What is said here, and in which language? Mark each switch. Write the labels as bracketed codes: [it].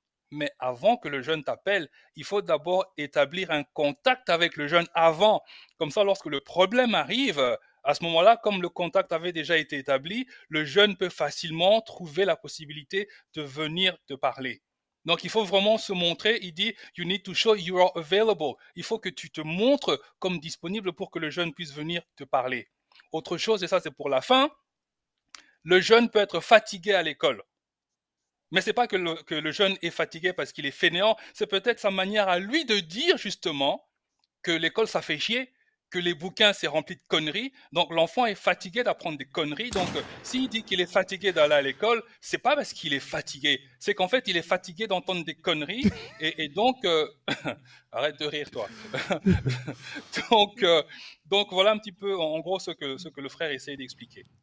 [fr] Mais avant que le jeune t'appelle, il faut d'abord établir un contact avec le jeune avant. Comme ça, lorsque le problème arrive, à ce moment-là, comme le contact avait déjà été établi, le jeune peut facilement trouver la possibilité de venir te parler. Donc, il faut vraiment se montrer. Il dit, [en] you need to show you are available. [fr] Il faut que tu te montres comme disponible pour que le jeune puisse venir te parler. Autre chose, et ça c'est pour la fin, le jeune peut être fatigué à l'école. Mais c'est pas que le jeune est fatigué parce qu'il est fainéant, c'est peut-être sa manière à lui de dire justement que l'école ça fait chier, que les bouquins c'est rempli de conneries, donc l'enfant est fatigué d'apprendre des conneries, donc s'il dit qu'il est fatigué d'aller à l'école, c'est pas parce qu'il est fatigué, c'est qu'en fait il est fatigué d'entendre des conneries, et donc, arrête de rire toi, donc voilà un petit peu en gros ce que le frère essaye d'expliquer.